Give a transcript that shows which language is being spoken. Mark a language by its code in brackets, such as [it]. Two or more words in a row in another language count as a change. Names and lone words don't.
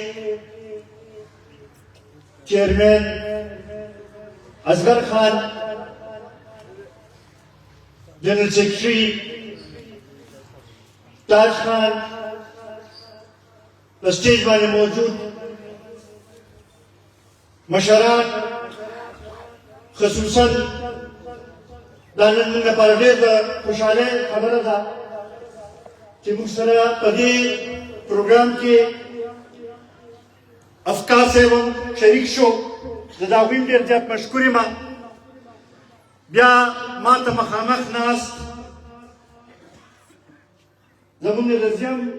[ur] چیئرمین اصغر خان جنرل سیکرٹری تاج خان اسٹیج میں موجود [ps] مشران خصوصاً دانن لپاره ډېر د خوشحالۍ خبره ده چې موږ سره په دې پروګرام کې افکار صاحب هم شریک شو زه د هغوی هم ډېر زیات مشکور یم بیا ما ته مخامخ ناست زموږ د زیم